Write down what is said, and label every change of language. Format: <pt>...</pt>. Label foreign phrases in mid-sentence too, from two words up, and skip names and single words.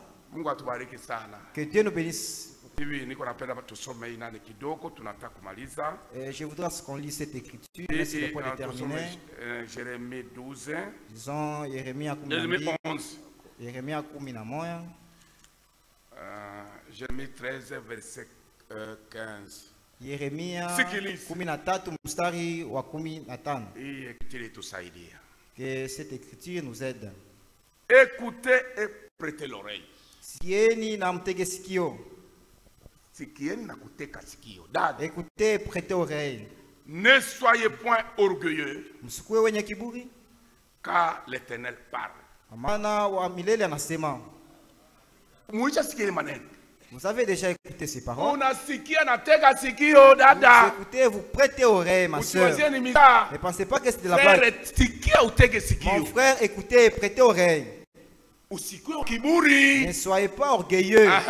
<fr>Que Dieu nous bénisse Je voudrais qu'on lise cette écriture. C'est le point déterminé. Jérémie 12. Disons Jérémie 11. Jérémie 11. Jérémie 13, verset 15.</fr> <sw>Yeremia 13 mstari wa 15.</sw> <fr>Que cette écriture nous aide. Écoutez et prêtez l'oreille.</fr> <sw>Sieni na mtege sikio.</sw> <fr>Écoutez, prêtez oreille. Ne soyez point orgueilleux,</fr> <sw>Msikuwe wenye kiburi,</sw> <fr>car l'Éternel parle.</fr> <sw>Maana wa milele anasema.</sw> <fr>Vous avez déjà écouté ces paroles. Vous écoutez, vous prêtez oreille, ma soeur. Ne pensez pas que c'est de la blague. Mon frère, écoutez, prêtez oreille. Ne soyez pas orgueilleux.</fr>